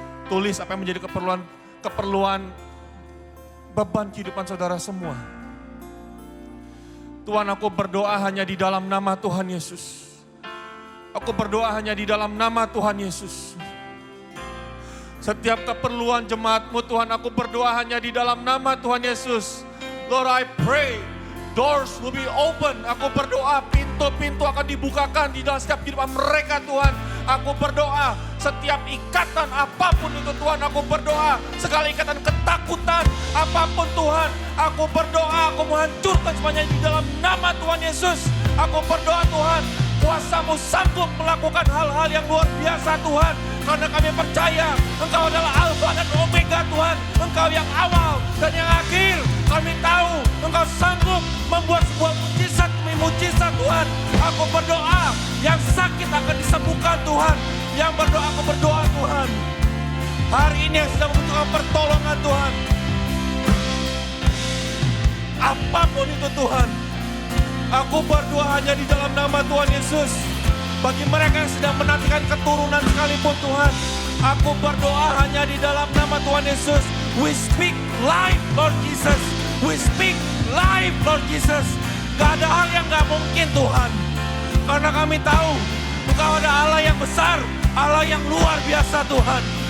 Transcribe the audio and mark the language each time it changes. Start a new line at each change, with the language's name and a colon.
Indonesian: Tulis apa yang menjadi keperluan beban kehidupan saudara semua. Tuhan, aku berdoa hanya di dalam nama Tuhan Yesus. Aku berdoa hanya di dalam nama Tuhan Yesus. Setiap keperluan jemaat-Mu Tuhan, aku berdoa hanya di dalam nama Tuhan Yesus.
English: Lord, I pray doors will be open.
Indonesian: Aku berdoa pintu-pintu akan dibukakan di dalam setiap kehidupan mereka Tuhan. Aku berdoa setiap ikatan apapun itu Tuhan, aku berdoa segala ikatan ketakutan apapun Tuhan, aku berdoa, aku menghancurkan semuanya di dalam nama Tuhan Yesus. Aku berdoa Tuhan, kuasa-Mu sanggup melakukan hal-hal yang luar biasa Tuhan. Karena kami percaya Engkau adalah Alfa dan Omega Tuhan. Engkau yang awal dan yang akhir. Kami tahu Engkau sanggup membuat sebuah mujizat demi mujizat Tuhan. Aku berdoa yang sakit akan disembuhkan Tuhan. Yang berdoa, aku berdoa Tuhan. Hari ini yang sedang membutuhkan pertolongan Tuhan. Apapun itu Tuhan. Aku berdoa hanya di dalam nama Tuhan Yesus. Bagi mereka yang sedang menantikan keturunan sekalipun Tuhan, aku berdoa hanya di dalam nama Tuhan Yesus.
English: We speak life Lord Jesus. We speak life Lord Jesus.
Indonesian: Gak ada hal yang gak mungkin Tuhan. Karena kami tahu Engkau ada Allah yang besar, Allah yang luar biasa Tuhan.